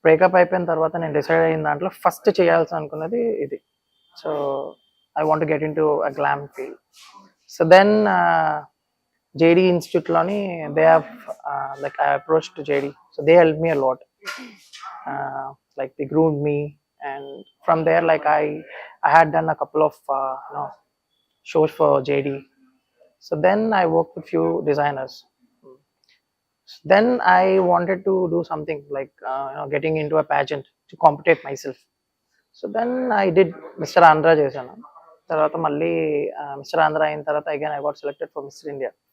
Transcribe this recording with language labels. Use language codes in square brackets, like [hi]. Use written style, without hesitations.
[te] Breakup అయిపోయిన తర్వాత నేను డిసైడ్ అయిన దాంట్లో ఫస్ట్ చేయాల్సి అనుకున్నది ఇది. [en] So I want to get into a glam field. So then JD ఇన్స్టిట్యూట్లోని they have like I approach to JD. So they help me a lot. Like they groomed me, and from there like I had done a couple of shows for JD. So then I worked with few designers. Then I wanted to do something like getting into a pageant to compete myself. So then I did Mr. Andhra [te] చేశాను. తర్వాత మళ్ళీ mister Andhra అయిన తర్వాత [en] Again I got selected for mister India.